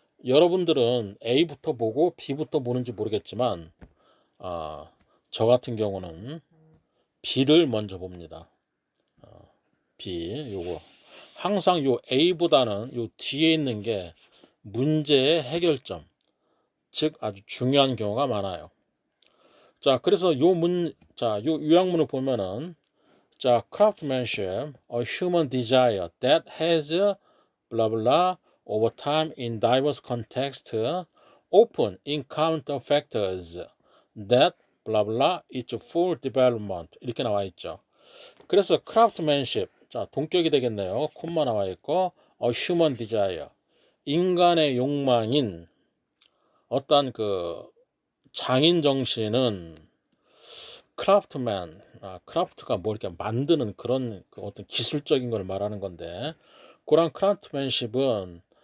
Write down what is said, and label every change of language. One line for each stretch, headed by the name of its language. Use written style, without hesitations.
Korean: 여러분들은 A부터 보고 B부터 보는지 모르겠지만 저 같은 경우는 B를 먼저 봅니다. B 요거 항상 요 A보다는 요 뒤에 있는 게 문제의 해결점, 즉 아주 중요한 경우가 많아요. 자, 그래서 요 요약문을 보면은 자,
English: craftsmanship, a human desire that has blah blah over time in diverse contexts, often encounter factors that blah blah its full development
Korean: 이렇게 나와 있죠. 그래서 craftsmanship, 자, 동격이 되겠네요. 콤마 나와 있고
English: a human desire,
Korean: 인간의 욕망인 어떤 장인 정신은 크라프트맨, 크라프트가 뭐 이렇게 만드는 그런 어떤 기술적인 걸 말하는 건데, 그런 크라프트맨십은